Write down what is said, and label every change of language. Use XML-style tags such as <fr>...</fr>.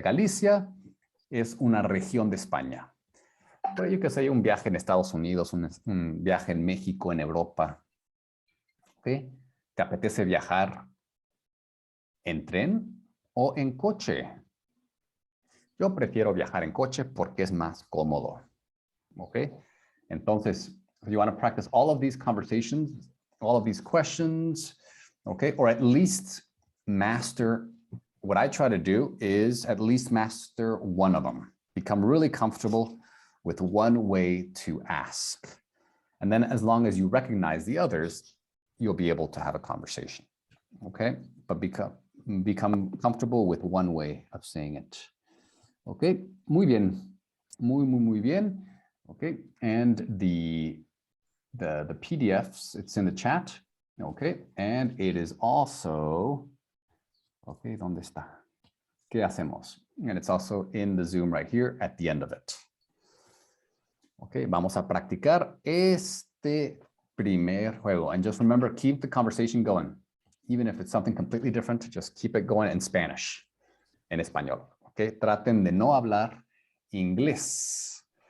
<es>Galicia es una región de España. Pero yo que sé, un viaje en Estados Unidos, un viaje en México, en Europa. ¿Sí? ¿Te apetece viajar en tren o en coche? Yo prefiero viajar en coche porque es más cómodo. ¿Ok? Entonces,</es> <en>you want to practice all of these conversations, all of these questions, okay? Or at least master, what I try to do is at least master one of them. Become really comfortable with one way to ask. And then as long as you recognize the others, you'll be able to have a conversation, okay? But become comfortable with one way of saying it. Okay,</en> <es>muy bien, muy bien.</es> <en>Okay, and the PDFs, it's in the chat, okay? And it is also, okay,</en> <es>¿dónde está? ¿Qué hacemos?</es> <en>And it's also in the Zoom right here at the end of it.</en> <es>Okay, vamos a practicar este primer juego.</es> <en>And just remember, keep the conversation going. Even if it's something completely different, just keep it going in Spanish,</en> <es>en español. Okay, traten de no hablar inglés.</es>